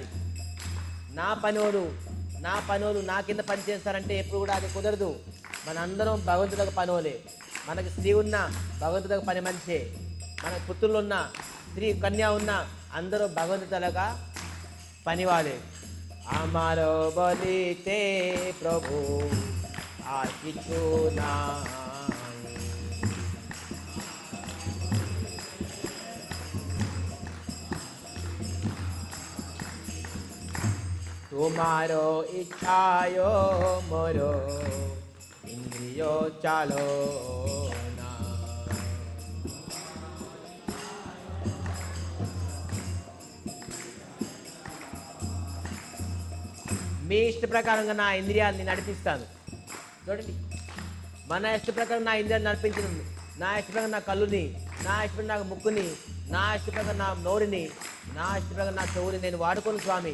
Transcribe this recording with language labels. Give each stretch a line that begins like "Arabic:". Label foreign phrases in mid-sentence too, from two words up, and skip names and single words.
Telugu: నా పనులు నా కింద పని చేస్తారంటే ఎప్పుడు కూడా అది కుదరదు. మనందరం భగవంతుడికి పనులే. మనకి స్త్రీ ఉన్న భగవంతుడికి పని మనిషే, మనకు పుత్రులు ఉన్న స్త్రీ కన్యా ఉన్న అందరూ భగవంతు తలగా పనివాడే.
Bangla: আমারো বলিতে প্রভু আর কিছু নাই। তোমারো ইচ্ছায় মোরো ইন্দ্রিয় চালো না।
Telugu: మీ ఇష్ట ప్రకారంగా నా ఇంద్రియాలని నడిపిస్తాను. చూడండి, మన ఇష్ట ప్రకారం నా ఇంద్రియాలు నడిపించడం, నా ఇష్ట ప్రకారం నా కళ్ళుని, నా ఇష్ట ప్రకారం నా ముక్కుని, నా ఇష్ట ప్రకారం నా నోరుని, నా ఇష్ట ప్రకారం నా చెవుని నేను వాడుకోను స్వామి.